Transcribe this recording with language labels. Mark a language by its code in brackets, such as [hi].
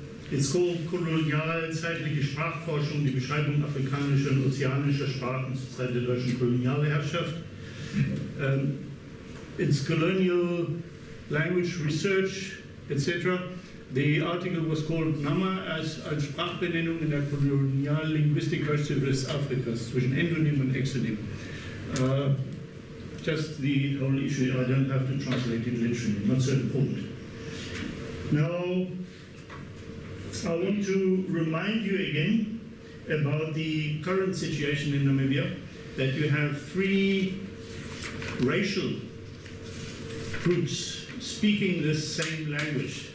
[en] It's called [de] Kolonialzeitliche Sprachforschung, die Beschreibung afrikanischer und ozeanischer Sprachen zur Zeit der deutschen Kolonialherrschaft. [en] It's colonial language research, etc. The article was called [de] Nama als Sprachbenennung in der Koloniallinguistik Westafrikas zwischen Endonym und Exonym. [en] Just the whole issue, I don't have to translate it literally, not so important. Now, I want to remind you again about the current situation in Namibia, that you have 3 racial groups speaking this same language.